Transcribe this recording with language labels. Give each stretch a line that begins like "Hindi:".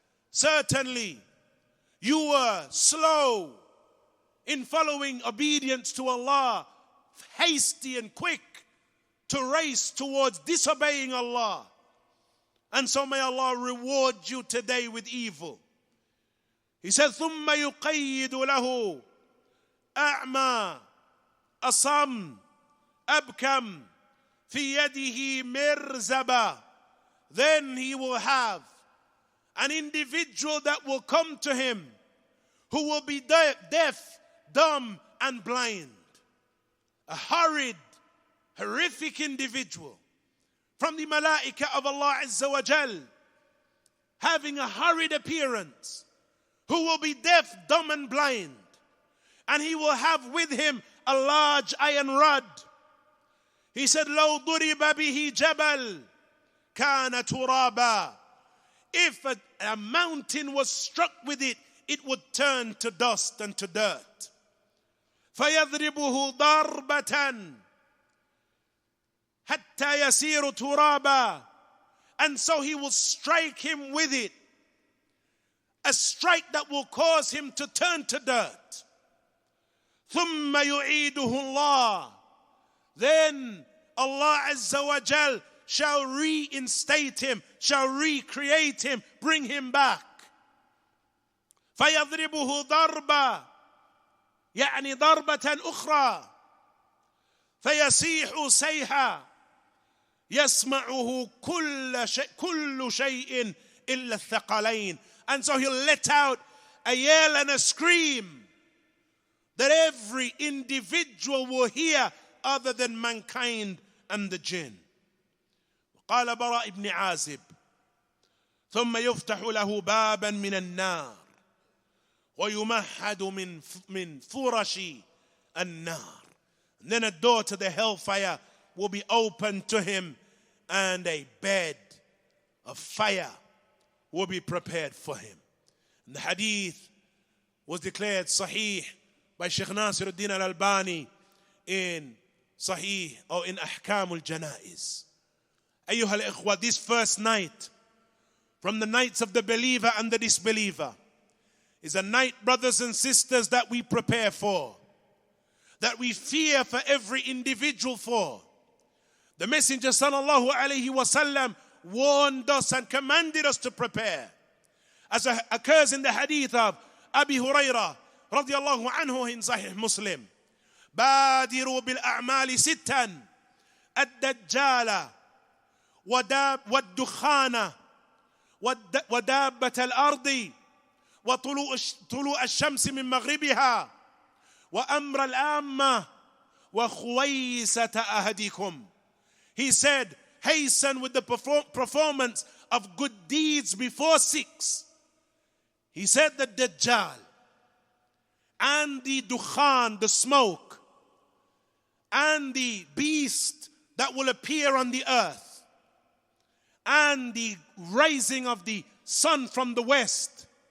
English: Certainly, you were slow in following obedience to Allah, hasty and quick to race towards disobeying Allah. And so may Allah reward you today with evil. He said,
Arabic: ثُمَّ يُقَيِّدُ لَهُ أَعْمَى أَصَمْ أَبْكَمْ فِي يَدِهِ مِرْزَبًا.
English: Then he will have an individual that will come to him who will be deaf, dumb, and blind. A horrid, horrific individual from the malaika of Allah Azza wa Jal, having a horrid appearance, who will be deaf, dumb, and blind. And he will have with him a large iron rod. He said,
Arabic: لَوْ ضُرِبَ بِهِ جَبَلٌ كَانَ تُرَابًا.
English: If a mountain was struck with it, it would turn to dust and to dirt.
Arabic: فَيَضْرِبُهُ ضَرْبَةً حَتَّى يَسِيرُ تُرَابًا.
English: And so he will strike him with it, a strike that will cause him to turn to dirt.
Arabic: ثُمَّ يُعِيدُهُ اللَّهُ.
English: Then Allah Azza wa Jal shall reinstate him, shall recreate him, bring him back.
Arabic: فَيَضْرِبُهُ ضَرْبًا يعني ضربة أخرى فيصيح صيحة يسمعه كل شيء إلا الثقلين.
English: And so he'll let out a yell and a scream that every individual will hear other than mankind and the jinn.
Arabic: قال براء بن عازب ثم يفتح له بابا من النار ويمهد من فرش النار.
English: And then a door to the hellfire will be opened to him, and a bed of fire will be prepared for him. And the hadith was declared sahih by Sheikh Nasiruddin al-Albani in Sahih or in Ahkam al-Janaiz. Ayyuha al-ikhwa, this first night from the nights of the believer and the disbeliever is a night, brothers and sisters, that we prepare for, that we fear for every individual for. The Messenger sallallahu alayhi wasallam warned us and commanded us to prepare, as occurs in the hadith of Abi Hurairah radiyallahu anhu in Sahih Muslim.
Arabic: بادروا بالأعمال ستا الدجال والدخان ودابة الأرض وطلوع الشمس من مغربها وأمر العامة وخويسة أحدكم.
English: He said, hasten with the performance of good deeds before 6. He said the Dajjal and the dukhan, the smoke, and the beast that will appear on the earth, and the rising of the sun from the west.